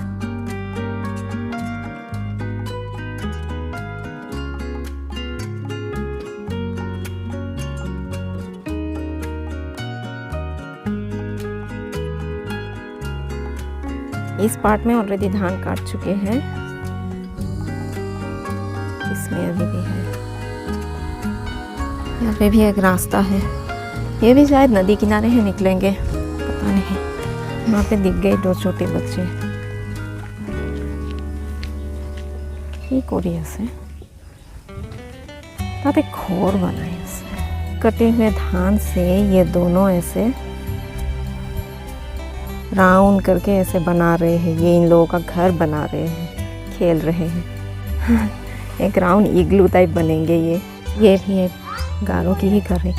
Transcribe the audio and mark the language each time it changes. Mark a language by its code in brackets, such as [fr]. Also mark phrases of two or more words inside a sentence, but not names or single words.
[hi] इस पार्ट में ऑलरेडी धान काट चुके हैं, इसमें अभी भी है। यहाँ पे भी एक रास्ता है, ये भी शायद नदी किनारे है, निकलेंगे पता नहीं। वहाँ पे दिख गए 2 छोटे बच्चे। [as] কি কৰি আছে তাতে ঘৰ বনাই আছে। [hi] कटे हुए धान से ये दोनों ऐसे राउंड करके ऐसे बना रहे हैं। ये इन लोगों का घर बना रहे हैं, खेल रहे हैं। एक राउंड इग्लू टाइप बनेंगे ये भी एक गारों की ही घर है।